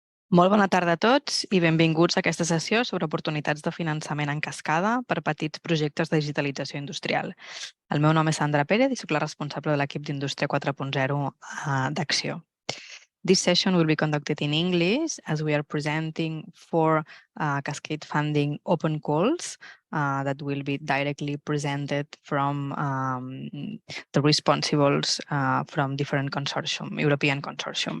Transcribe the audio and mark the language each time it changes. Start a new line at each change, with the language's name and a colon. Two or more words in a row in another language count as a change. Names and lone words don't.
Catalan: Molt bona tarda a tots i benvinguts a aquesta sessió sobre oportunitats de finançament en cascada per petits projectes de digitalització industrial. El meu nom és Sandra Pérez i soc la responsable de l'equip d'Indústria 4.0 d'Acció.
English: This session will be conducted in English as we are presenting 4 Cascade Funding open calls that will be directly presented from the responsibles from different consortium, European consortium.